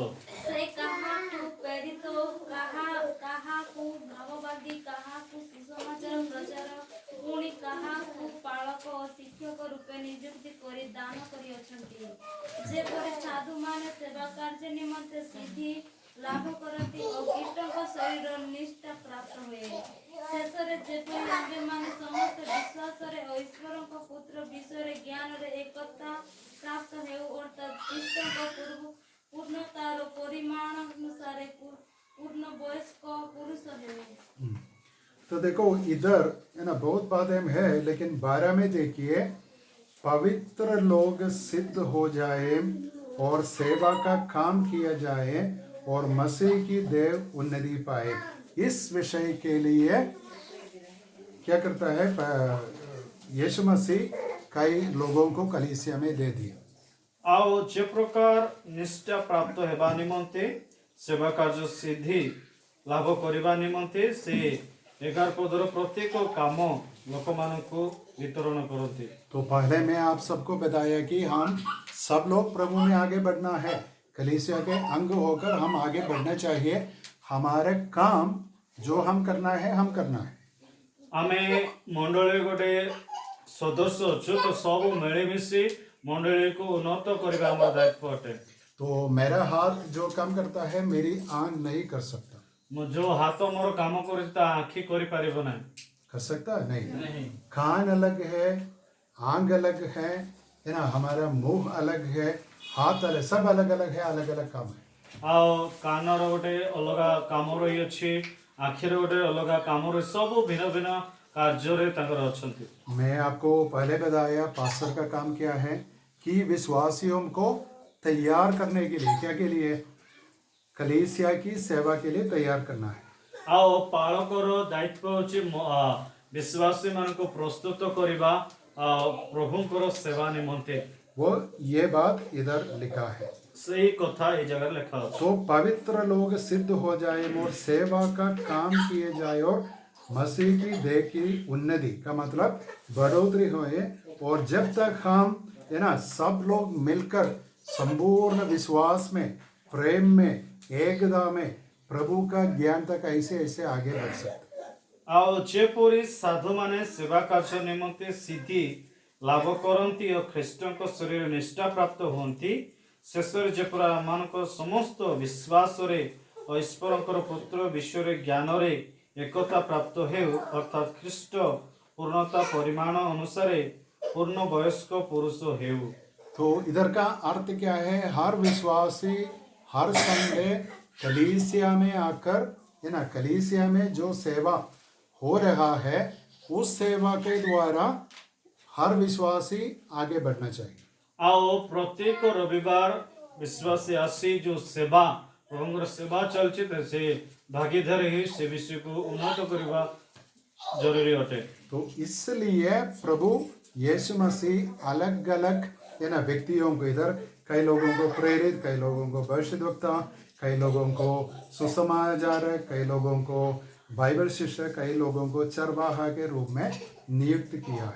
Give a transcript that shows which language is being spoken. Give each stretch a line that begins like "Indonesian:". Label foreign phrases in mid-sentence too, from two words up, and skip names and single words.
Odia: ସେ କାହାକୁ ପ୍ରେରିତ, କାହାକୁ ଭାବବାଦୀ, କାହାକୁ ସୁସମାଚାର ପ୍ରଚାର, ପୁଣି କାହାକୁ ପାଳକ और ଶିକ୍ଷକ ରୂପେ ନିଯୁକ୍ତି କରି ଦାନ କରି ଅଛନ୍ତି। ଯେପରି ସାଧୁ ମାନେ ସେବା କାର୍ଯ୍ୟ ନିମନ୍ତେ ସିଦ୍ଧି ଲାଭ କରନ୍ତି ଓ ଖ୍ରୀଷ୍ଟଙ୍କ ଶରୀର ନିଷ୍ଠା ପ୍ରାପ୍ତ ହୁଏ। ଶେଷରେ ଯେପରି ଆମ୍ଭେମାନେ ସମସ୍ତ ବିଶ୍ୱାସରେ ଓ ଈଶ୍ୱରଙ୍କ ପୁତ୍ର ବିଷୟରେ ଜ୍ଞାନରେ ଏକତା ପ୍ରାପ୍ତ ହେଉ ଅର୍ଥାତ୍ ଖ୍ରୀଷ୍ଟଙ୍କ ପୂର୍ଣ୍ଣତାର ପରିମାଣ ଅନୁସାରେ ପୂର୍ଣ୍ଣ ବୟସ୍କ ପୁରୁଷ ହେଉ।
Hindi: तो देखो इधर है ना बहुत बातें है, लेकिन 12 में देखिए पवित्र लोग सिद्ध हो जाए और सेवा का काम किया जाए और मसीह की देव उन्नति पाए। इस विषय के लिए क्या करता है यीशु मसीह कई लोगों को कलीसिया में दे दिया।
Odia: ଆଉ ଯେ ପ୍ରକାର ନିଷ୍ଠା ପ୍ରାପ୍ତ ହେବା ନିମନ୍ତେ ସେବା କାର୍ଯ୍ୟ ସିଦ୍ଧି ଲାଭ କରିବା ନିମନ୍ତେ ସେ 11 ପଦର ପ୍ରତ୍ୟେକ କାମ ଲୋକମାନଙ୍କୁ ବିତରଣ କରନ୍ତି।
Hindi: तो पहले मैं आप सबको बताया कि हम सब लोग प्रभु में आगे बढ़ना है, कलीसिया के अंग होकर हम आगे बढ़ना चाहिए। हमारे काम जो हम करना है हम करना है।
Odia: ଆମେ ମଣ୍ଡଳୀ ଗୋଟେ ସଦସ୍ୟ ଅଛୁ ତ ସବୁ ମିଳିମିଶି ମଣ୍ଡଳୀକୁ ଉନ୍ନତ କରିବା ଆମର ଦାୟିତ୍ୱ ଅଟେ।
Hindi: तो मेरा हाथ जो काम करता है मेरी आंख नहीं कर सकता।
Odia: ଯୋଉ ହାତ ମୋର କାମ କରୁଛି ତା ଆଖି କରିପାରିବ ନାହିଁ।
Hindi: कर सकता है? नहीं। कान अलग है, आंख अलग है ना, हमारा मुंह अलग है, हाथ अलग, सब अलग अलग है, अलग अलग काम है।
Odia: ଆଉ କାନର ଗୋଟେ ଅଲଗା କାମ ରହିଅଛି, ଆଖିର ଗୋଟେ ଅଲଗା କାମ ରହି ସବୁ ଭିନ୍ନ ଭିନ୍ନ କାର୍ଯ୍ୟରେ ତାଙ୍କର ଅଛନ୍ତି।
Hindi: मैं आपको पहले बताया पास्टर का काम क्या है कि विश्वासियों को तैयार करने के लिए, क्या के लिए? कलीसिया की सेवा के लिए तैयार करना है।
Odia: ଆଉ ପାଳକର ଦାୟିତ୍ୱ ହେଉଛି ବିଶ୍ୱାସୀ ମାନଙ୍କୁ ପ୍ରସ୍ତୁତ କରିବା ପ୍ରଭୁଙ୍କର ସେବା ନିମନ୍ତେ।
Hindi: वो ये बात इधर लिखा है।
Odia: ସେଇ କଥା ଏଇ ଜାଗାରେ ଲେଖା ଅଛି।
Hindi: तो पवित्र लोग सिद्ध हो जाए और सेवा का काम किए जाए और मसीह की देह की उन्नति का मतलब बढ़ोतरी होए। और जब तक हम है ना सब लोग मिलकर संपूर्ण विश्वास में, प्रेम में, एकता में प्रभु का ज्ञान तक ऐसे ऐसे आगे बढ़ सकते।
Odia: ଆଉ ଯେପରି ସାଧୁମାନେ ସେବା କାର୍ଯ୍ୟ ନିମନ୍ତେ ସିଦ୍ଧି ଲାଭ କରନ୍ତି ଓ ଖ୍ରୀଷ୍ଟଙ୍କ ଶରୀର ନିଷ୍ଠା ପ୍ରାପ୍ତ ହୁଅନ୍ତି, ଶେଷରେ ଯେପରି ଆମମାନଙ୍କ ସମସ୍ତ ବିଶ୍ୱାସରେ ଓ ଈଶ୍ୱରଙ୍କର ପୁତ୍ର ବିଷୟରେ ଜ୍ଞାନରେ ଏକତା ପ୍ରାପ୍ତ ହେଉ ଅର୍ଥାତ୍ ଖ୍ରୀଷ୍ଟ ପୂର୍ଣ୍ଣତା ପରିମାଣ ଅନୁସାରେ ପୂର୍ଣ୍ଣ ବୟସ୍କ ପୁରୁଷ ହେଉ।
Hindi: तो इधर का अर्थ क्या है? हर विश्वासी हर संडे कलीसिया में आकर है ना, कलीसिया में जो सेवा हो रहा है उस सेवा के द्वारा हर विश्वासी आगे बढ़ना चाहिए।
Odia: ଆଉ ପ୍ରତ୍ୟେକ ରବିବାର ବିଶ୍ୱାସୀ ଆସି ଯେଉଁ ସେବା ପ୍ରଭୁଙ୍କର ସେବା ଚାଲିଛି ସେ ଭାଗିଦାର ହେଇ ସେ ବିଷୟକୁ ଉନ୍ନତ କରିବା ଜରୁରୀ ଅଟେ।
Hindi: तो इसलिए प्रभु यीशु मसीह अलग अलग है ना व्यक्तियों को, इधर कई लोगों को प्रेरित, कई लोगों को भविष्यद्वक्ता, कई लोगों को सुसमाचार, कई लोगों को बाइबल शिक्षक, कई लोगों को चरवाहा के रूप में नियुक्त किया है।